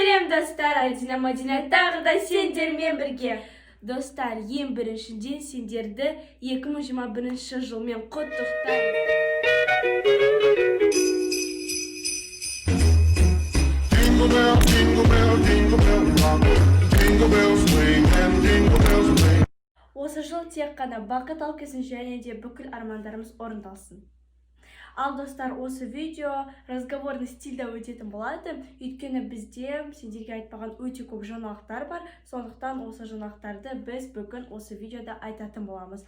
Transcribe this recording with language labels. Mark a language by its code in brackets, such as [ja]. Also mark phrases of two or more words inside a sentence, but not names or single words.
[kk] достар, Айдина Мадина тағы да сендермен бірге. Достар, ең біріншіден сендерді 2021 жылмен құттықтаймын. [en] Jingle bell, jingle bell, jingle bell rock. Jingle bells swing and jingle bells ring. [kk] Осы жыл тек қана бақыт алып келсін және де бүкіл армандарымыз орындалсын. Ал достар, осы видео разговорный стильде өтетін болады. Өйткені бізде сендерге айтпаған өте көп жаңалықтар бар. Сондықтан осы жаңалықтарды біз бүгін осы видеода айтатын боламыз.